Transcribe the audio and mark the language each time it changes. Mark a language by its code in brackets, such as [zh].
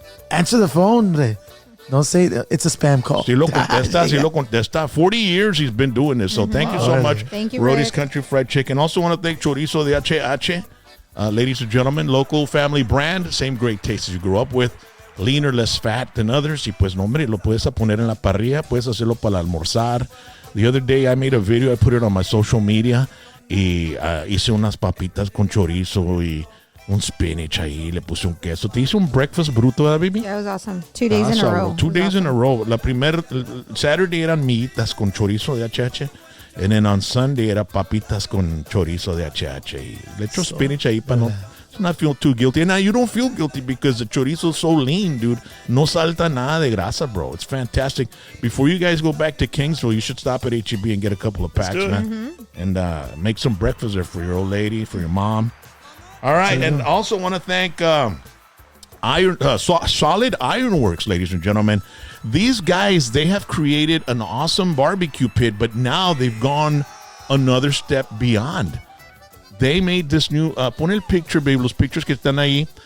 [en] Answer the phone. Don't say it's a spam call. [es] Si lo contesta. [en] 40 years he's been doing this. So thank you so much. Thank you, Rody's Rick. Country Fried Chicken. Also want to thank Chorizo de HH. Ladies and gentlemen, local family brand. Same great taste as you grew up with. Leaner, less fat than others. [es] Y pues, no, hombre, lo puedes poner en la parrilla. Puedes hacerlo para almorzar. [en] The other day I made a video. I put it on my social media. [es] Y hice unas papitas con chorizo y un spinach ahí, le puse un queso. Te hice un breakfast bruto, ¿verdad, baby? [en] That was awesome. 2 days in a row. 2 days in a row. [es] La Saturday eran mitas con chorizo de HH. [en] And then on Sunday [es] era papitas con chorizo de HH. Y le echo spinach ahí para no [en] not feel too guilty. And now you don't feel guilty because the chorizo is so lean, dude. [es] No salta nada de grasa, bro. [en] It's fantastic. Before you guys go back to Kingsville, you should stop at HEB and get a couple of packs, man. And make some breakfast there for your old lady, for your mom. All right, and also want to thank Solid Ironworks, ladies and gentlemen. These guys, they have created an awesome barbecue pit, but now they've gone another step beyond. They made this new, [es] pon el picture, baby, los pictures que están ahí.